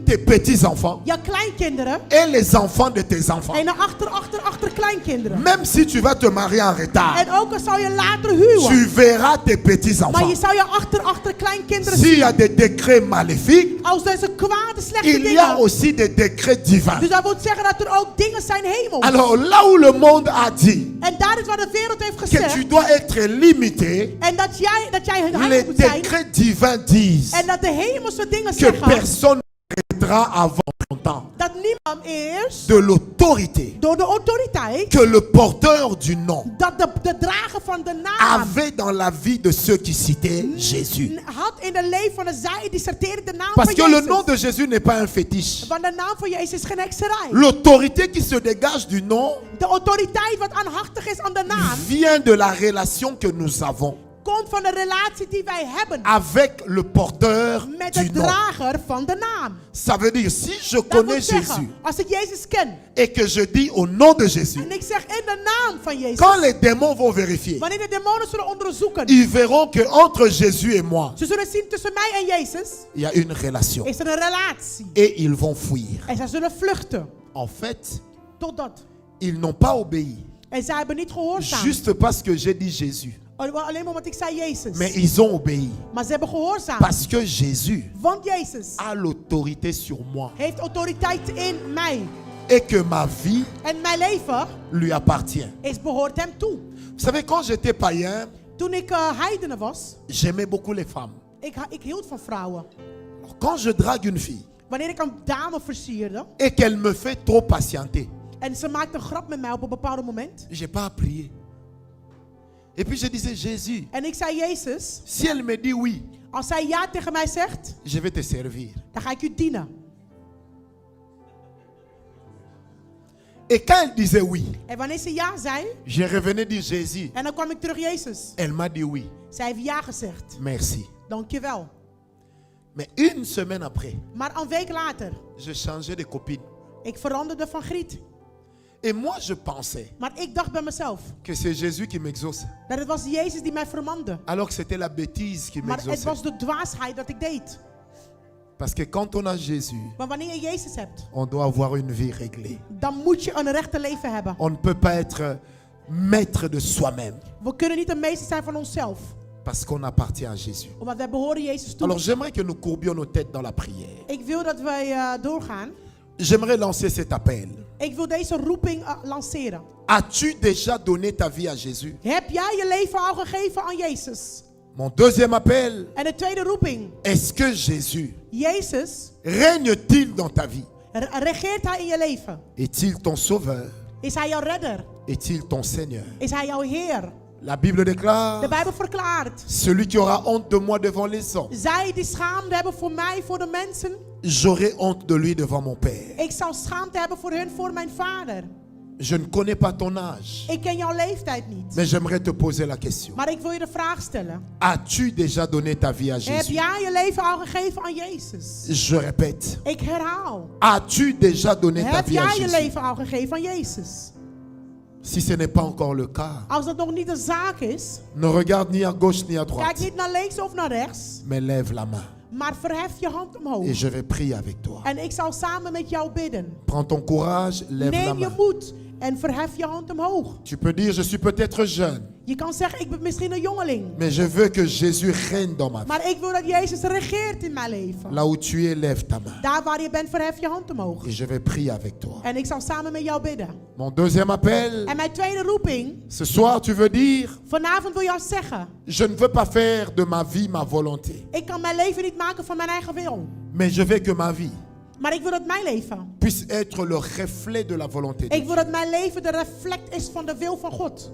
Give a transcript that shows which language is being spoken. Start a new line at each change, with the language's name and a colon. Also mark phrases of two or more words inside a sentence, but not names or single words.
French: tes petits-enfants
Dutch: Je kleinkinderen.
French: et les enfants de tes enfants.
Dutch: En de achterkleinkinderen.
French: Même si tu vas te marier en retard,
Dutch: En ook al zou je later huwen.
French: tu verras tes
Dutch: Maar je
French: petits-enfants.
Dutch: zou je achterkleinkinderen
French: S'il y
Dutch: zien.
French: a des décrets maléfiques,
Dutch: Als deze kwade, slechte
French: il y a
Dutch: dingen.
French: aussi des décrets divins.
Dutch: Dus dat wil zeggen dat er ook dingen zijn hemels.
French: Alors là où le monde a dit
Dutch: En daar is waar de wereld heeft
French: que
Dutch: gezegd.
French: tu dois être limité,
Dutch: En dat jij
French: les
Dutch: heilig moet zijn.
French: décrets divins disent
Dutch: En dat de hemelse dingen
French: que
Dutch: zeggen.
French: personne n'arrêtera avant ton temps
Dutch: Dat niemand eerst
French: de l'autorité
Dutch: door de autoriteit.
French: que le porteur du nom
Dutch: Dat de drager van de naam.
French: avait dans la vie de ceux qui citaient Jésus.
Dutch: Had in de leven van de zij die sorteerde de naam
French: Parce
Dutch: van
French: que le
Dutch: Jezus.
French: nom de Jésus n'est pas un fétiche.
Dutch: Want de naam van Jezus is geen hekserij.
French: L'autorité qui se dégage du nom
Dutch: De autoriteit wat aanhachtig is aan de naam.
French: vient de la relation que nous avons.
Dutch: komt van de relatie die wij hebben
French: avec le porteur
Dutch: met
French: du
Dutch: de
French: nom.
Dutch: drager van de naam.
French: Ça veut dire, si je
Dutch: Dat
French: connais
Dutch: wil zeggen,
French: Jésus
Dutch: als ik Jezus ken
French: et que je dis au nom de Jésus,
Dutch: en ik zeg in de naam van Jezus,
French: quand les démons vont vérifier,
Dutch: wanneer de demonen zullen onderzoeken,
French: ils verront que entre Jésus et moi,
Dutch: ze zullen zien tussen mij en Jezus
French: il y a une relation.
Dutch: is er een relatie.
French: Et ils vont fuir.
Dutch: En zij zullen vluchten
French: En fait,
Dutch: totdat.
French: ils n'ont pas obéi.
Dutch: En zij hebben niet gehoorzaamd.
French: Juste parce que j'ai dit Jésus.
Dutch: Alleen maar omdat ik zei Jezus.
French: Mais ils ont obéi.
Dutch: Maar ze hebben gehoorzaamd.
French: Parce que Jésus
Dutch: Want Jezus
French: a l'autorité sur moi.
Dutch: heeft autoriteit in mij.
French: Et que ma vie
Dutch: En mijn leven
French: lui appartient.
Dutch: behoort hem toe.
French: Vous savez, quand j'étais païen,
Dutch: Toen ik heidene was,
French: j'aimais beaucoup les femmes.
Dutch: ik hield van vrouwen.
French: Alors, quand je drague une fille
Dutch: Wanneer ik een dame versierde
French: et qu'elle me fait trop patienter,
Dutch: en ze maakte een grap met mij op een bepaald moment.
French: j'ai pas à prier. Et puis je disais, Jésus,
Dutch: En ik zei Jezus,
French: si elle me dit oui,
Dutch: als zij ja tegen mij zegt,
French: je vais te servir.
Dutch: dan ga ik u dienen.
French: Et quand elle disait oui,
Dutch: En wanneer ze ja zei,
French: je revenais dire Jésus.
Dutch: en dan kwam ik terug Jezus.
French: Elle m'a dit oui,
Dutch: Zij heeft ja gezegd.
French: merci.
Dutch: Dankjewel.
French: Mais une semaine après,
Dutch: Maar een week later,
French: je changeais de copine.
Dutch: ik veranderde van griet.
French: Et moi, je pensais
Dutch: Maar ik dacht bij mezelf,
French: que c'est Jésus qui m'exauce.
Dutch: dat het was Jezus die mij vermande.
French: Alors que c'était la bêtise qui
Dutch: Maar het
French: m'exauçait.
Dutch: was de dwaasheid dat ik deed.
French: Parce que quand on a Jésus,
Dutch: Maar wanneer je Jezus hebt,
French: on doit avoir une vie réglée.
Dutch: dan moet je een rechte leven hebben.
French: On ne peut pas être maître de soi-même.
Dutch: We kunnen niet een meester zijn van onszelf.
French: Parce qu'on appartient à Jésus.
Dutch: Omdat wij behoren Jezus toe.
French: Alors j'aimerais que nous courbions nos têtes dans la prière.
Dutch: Ik wil dat wij doorgaan.
French: J'aimerais lancer cet appel.
Dutch: Ik wil deze roeping lanceren.
French: As-tu déjà donné ta vie à Jésus?
Dutch: Heb jij je leven al gegeven aan Jezus?
French: Mon deuxième appel,
Dutch: En de tweede roeping.
French: est-ce que Jésus
Dutch: Jezus,
French: règne-t-il dans ta vie?
Dutch: regeert hij in je leven?
French: Est-il ton sauveur?
Dutch: Is hij jouw redder?
French: Est-il ton Seigneur?
Dutch: Is hij jouw Heer?
French: La Bible
Dutch: De
French: déclare,
Dutch: Bijbel verklaart.
French: celui qui aura honte de moi devant les hommes,
Dutch: Zij die schaamte hebben voor mij, voor de mensen.
French: j'aurai honte de lui devant mon Père.
Dutch: Ik zal schaamte hebben voor hun, voor mijn vader.
French: Je ne connais pas ton âge,
Dutch: Ik ken jouw leeftijd niet.
French: mais j'aimerais te poser la question.
Dutch: Maar ik wil je de vraag stellen.
French: As-tu déjà donné ta vie à
Dutch: Heb
French: Jésus?
Dutch: jij je leven al gegeven aan Jezus?
French: Je répète,
Dutch: Ik herhaal.
French: as-tu déjà donné ta
Dutch: Heb
French: vie à
Dutch: jij je
French: Jésus?
Dutch: leven al gegeven aan Jezus?
French: Si ce n'est pas encore le cas,
Dutch: Als dat nog niet de zaak is,
French: ne regarde ni à gauche ni à
Dutch: kijk
French: droite,
Dutch: niet naar links of naar rechts,
French: mais lève la main
Dutch: maar verhef je hand omhoog.
French: et je vais prier avec toi.
Dutch: En ik zal samen met jou bidden.
French: Prends ton courage, lève la
Dutch: Neem je
French: main.
Dutch: moed en verhef je hand omhoog.
French: Tu peux dire, je suis peut-être jeune,
Dutch: Je kan zeggen, ik ben misschien een jongeling.
French: mais je veux que Jésus règne dans ma vie.
Dutch: Maar ik wil dat Jezus regeert in mijn leven.
French: Là où tu es, lève ta main
Dutch: Daar waar je bent, verhef je hand omhoog.
French: et je vais prier avec toi.
Dutch: En ik zal samen met jou bidden.
French: Mon deuxième appel,
Dutch: En mijn tweede roeping,
French: ce soir tu veux dire,
Dutch: vanavond wil jou zeggen,
French: je ne veux pas faire de ma vie ma volonté,
Dutch: ik kan mijn leven niet maken van mijn eigen wil.
French: mais je veux que ma vie
Dutch: Maar ik wil dat mijn leven,
French: puisse être le reflet de la volonté de
Dutch: ik wil
French: Dieu,
Dutch: dat mijn leven de reflect is van de wil van God.